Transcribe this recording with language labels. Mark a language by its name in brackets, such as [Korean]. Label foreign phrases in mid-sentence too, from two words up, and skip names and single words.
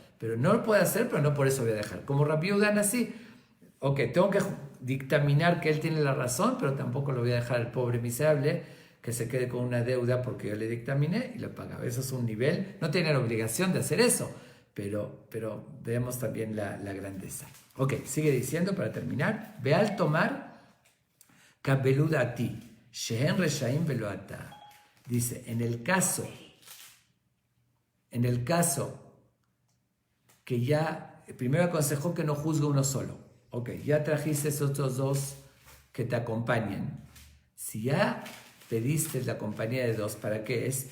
[Spanish] Pero no lo puede hacer, pero no por eso voy a dejar. Como Rabbi Yehuda Hanasí, ok, tengo que dictaminar que él tiene la razón, pero tampoco lo voy a dejar al pobre miserable que se quede con una deuda porque yo le dictaminé y lo pagaba. Eso es un nivel, no tiene la obligación de hacer eso, pero vemos también la grandeza. Ok, sigue diciendo para terminar, [Hebrew] ואל תאמר קבלו דעתי, שהן רשעים ולא אתה. [Spanish] Dice, en el caso que ya, primero aconsejó que no juzgue uno solo. Ok, ya trajiste esos otros dos que te acompañen. Si ya pediste la compañía de dos, ¿para qué es?